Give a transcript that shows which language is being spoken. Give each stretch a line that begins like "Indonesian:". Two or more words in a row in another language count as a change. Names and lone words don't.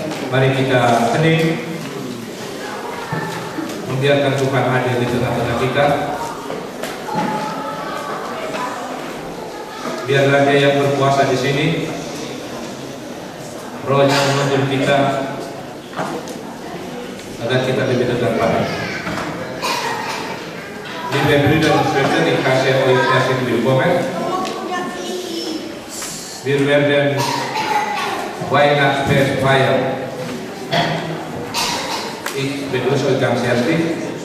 Indonesian: Mari kita hening, membiarkan Tuhan hadir di tengah-tengah kita. Biarlah Dia yang berkuasa di sini, Roh-Nya menuntun kita agar kita lebih dekat pada.
German: Liebe Brüder und Schwestern, ich heiße euch herzlich willkommen. Wir werden Weihnachtsfest feiern. Ich begrüße euch ganz herzlich.